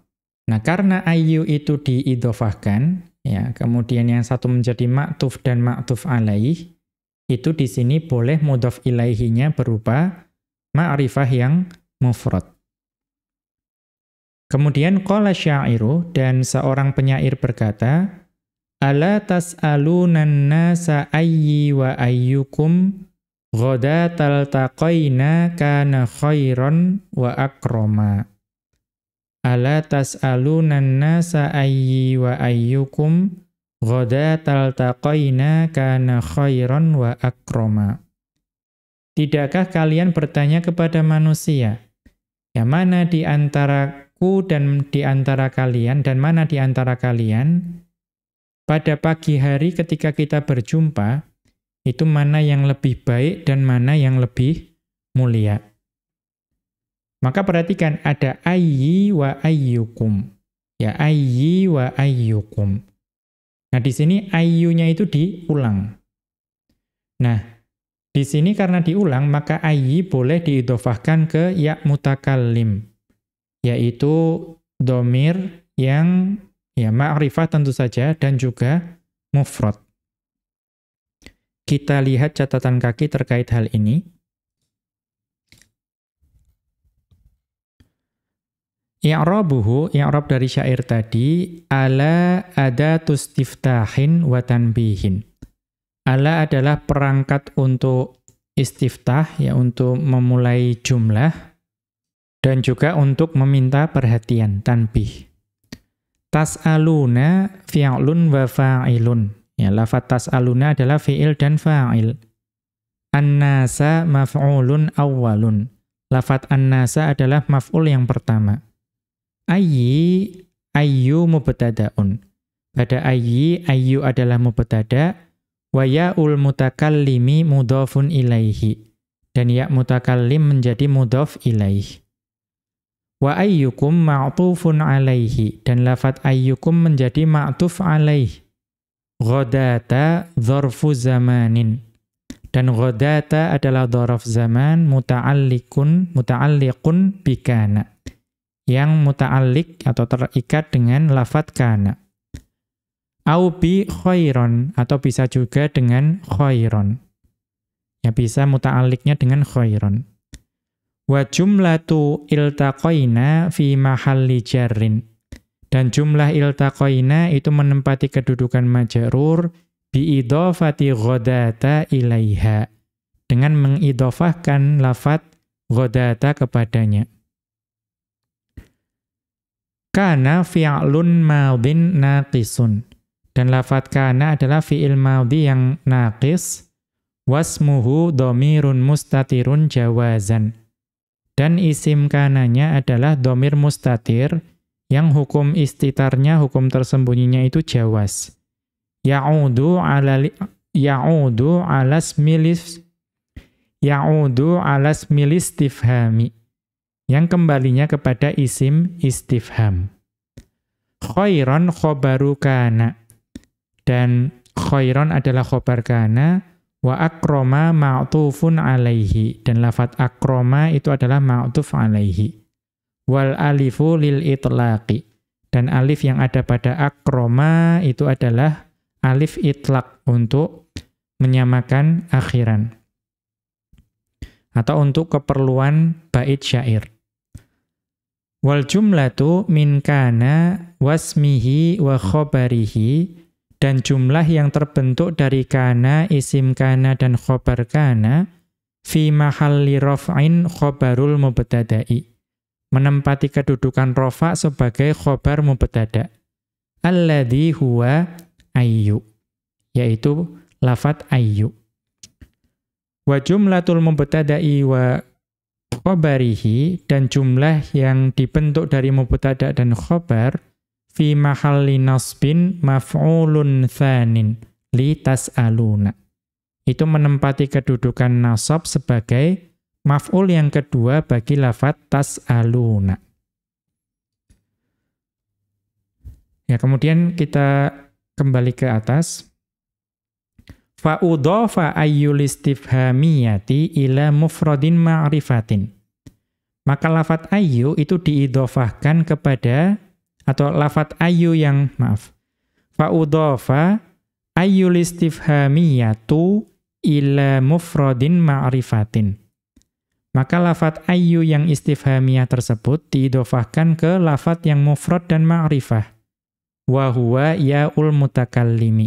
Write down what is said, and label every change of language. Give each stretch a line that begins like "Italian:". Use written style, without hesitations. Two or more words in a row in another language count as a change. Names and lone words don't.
Indonesian: Nah, karena ayyu itu diidhofahkan, ya, kemudian yang satu menjadi ma'tuf dan ma'tuf 'alaih, itu di sini boleh mudhaf ilaihinya berupa ma'rifah yang mufrad. Kemudian
Arabic: قال الشاعر,
Indonesian: dan seorang penyair berkata,
Arabic: ألا تسألون الناس أيي وأيكم غداة التقينا كان خيرا وأكرما. ألا تسألون الناس أيي وأيكم غداة التقينا كان خيرا وأكرما.
Indonesian: tidakkah kalian bertanya kepada manusia? Ya, mana di antaraku dan di antara kalian, dan mana di antara kalian, pada pagi hari ketika kita berjumpa, itu mana yang lebih baik dan mana yang lebih mulia. Maka perhatikan, ada
Arabic: أيي وأيكم. Ya, أيي وأيكم.
Indonesian: Nah, di sini ayyunya itu diulang. Nah, di sini karena diulang, maka ayyi boleh diidhofahkan ke ya mutakallim, yaitu dhamir yang ya ma'rifah tentu saja dan juga mufrad. Kita lihat catatan kaki terkait hal ini. I'rabuhu, i'rab dari syair tadi,
Arabic: ألا أداة استفتاح وتنبيه.
Indonesian: Ala adalah perangkat untuk istiftah, ya untuk memulai jumlah, dan juga untuk meminta perhatian, tanbih.
Arabic: تسألون فعل وفاعل.
Indonesian: Ya, lafaz tas'aluna adalah fi'il dan fa'il.
Arabic: الناس مفعول أول.
Indonesian: Lafaz an-nasa adalah maf'ul yang pertama.
Arabic: أي مبتدأ.
Indonesian: Pada ayyu adalah mubtada',
Arabic: وياء المتكلم مضاف إليه.
Indonesian: Dan ya mutakallim menjadi mudhaf ilaih.
Arabic: وأيكم معطوف عليه.
Indonesian: Dan lafaz ayyukum menjadi ma'tuf alaih.
Arabic: غداة ظرف زمان.
Indonesian: Dan ghadata adalah dzaraf zaman
Arabic: متعلق بكان.
Indonesian: Yang muta'alliq atau terikat dengan lafaz kana.
Arabic: أو بخيرا,
Indonesian: atau bisa juga dengan khairon. Ya, bisa muta'alliqnya dengan khairon.
Arabic: وجملة التقينا في محل جر.
Indonesian: Dan jumlah iltaqaina itu menempati kedudukan majrur
Arabic: بإضافة غداة إليها.
Indonesian: Dengan mengidhofahkan lafaz ghadata kepadanya.
Arabic: كان فعل ماض ناقص.
Indonesian: Dan lafaz kana adalah fi'il madhi yang naqis.
Arabic: واسمه ضمير مستتر جوازا.
Indonesian: Dan isim kananya adalah dhamir mustatir yang hukum istitarnya, hukum tersembunyinya itu jawaz.
Arabic: يعود على اسم الاستفهام.
Indonesian: Yang kembalinya kepada isim istifham.
Arabic: خيرا خبر كان.
Indonesian: Dan khairon adalah khobar kana,
Arabic: وأكرما معطوف عليه.
Indonesian: Dan lafaz akroma itu adalah ma'tuf alaihi.
Arabic: والألف للإطلاق.
Indonesian: Dan alif yang ada pada akroma itu adalah alif itlaq untuk menyamakan akhiran. Atau untuk keperluan bait syair.
Arabic: والجملة من كان واسمها وخبرها.
Indonesian: Dan jumlah yang terbentuk dari kana, isim kana, dan khobar kana
Arabic: في محل رفع خبر المبتدأ.
Indonesian: Menempati kedudukan rafa' sebagai khobar mubtada'.
Arabic: الذي هو أي.
Indonesian: Yaitu lafaz ayyu.
Arabic: وجملة المبتدأ وخبره.
Indonesian: Dan jumlah yang dibentuk dari mubtada' dan khobar
Arabic: في محل نصب مفعول ثان لتسألون.
Indonesian: Itu menempati kedudukan nasab sebagai maf'ul yang kedua bagi lafaz tas'aluna. Ya, kemudian kita kembali ke atas.
Arabic: فأضيف أي الاستفهامية إلى مفرد معرفة.
Indonesian: Maka lafaz ayyu itu diidhofahkan kepada, atau lafaz ayyu yang,
Arabic: فأضيف أي الاستفهامية إلى مفرد معرفة.
Indonesian: Maka lafaz ayyu yang istifhamiyah tersebut diidhofahkan ke lafaz yang mufrad dan ma'rifah.
Arabic: وهو ياء المتكلم.